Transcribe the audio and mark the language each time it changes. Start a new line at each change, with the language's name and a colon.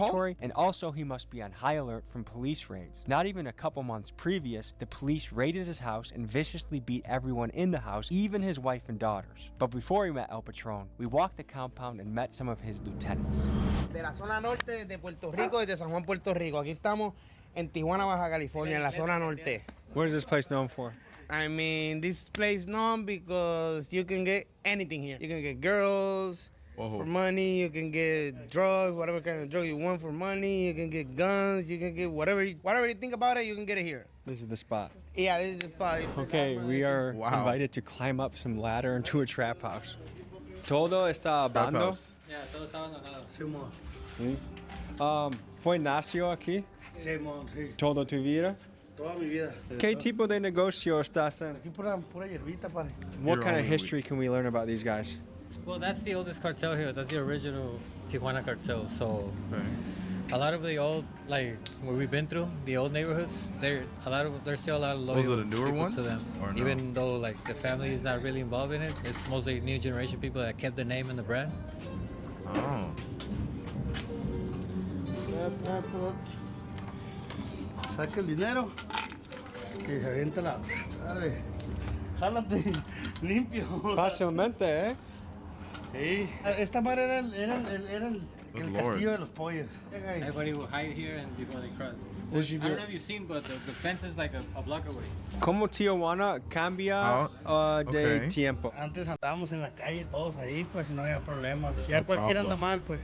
English: territory, and also he must be on high alert from police raids. Not even a couple months previous, the police raided his house and viciously beat everyone in the house, even his wife and daughters. But before we met El Patron, we walked the compound and met some of his lieutenants.
Spanish: De la zona norte de Puerto Rico y de San Juan, Puerto Rico. Aquí estamos en Tijuana, Baja California, en la zona norte.
English: What is this place known for? I mean, this place known because you can get anything here. You can get girls for money. You can get drugs, whatever kind of drug you want for money. You can get guns. You can get whatever you think about it. You can get it here. This is the spot. Yeah, this is the spot. Okay, we are invited to climb up some ladder into a trap house.
Spanish: Todo está abandonado. Yeah, todo está abandonado. ¿Fue nació aquí? Sí, sí. ¿Toda tu vida? Toda mi vida. ¿Qué tipo de negocio estás en? Aquí pura hierbita, padre.
English: What kind of history can we learn about these guys? Well, that's the oldest cartel here. That's the original Tijuana cartel. So a lot of the old, like where we've been through, the old neighborhoods, there's still a lot of loyal Those are the newer people ones? to them. Or no? Even though like the family is not really involved in it, it's mostly new generation people that kept the name and the brand. Oh.
Spanish: Saca el dinero y se avienta la... Dale, jálate, limpio. Fácilmente, ¿eh? Sí. Esta madre era el castillo de los pollos.
English: Everybody will hide here and before they cross. I don't know if you've seen, but the fence is like a block away.
Spanish: ¿Cómo Tijuana cambia de tiempo? Antes andábamos en la calle todos ahí, pues no había problema. Ya cualquiera anda mal, pues.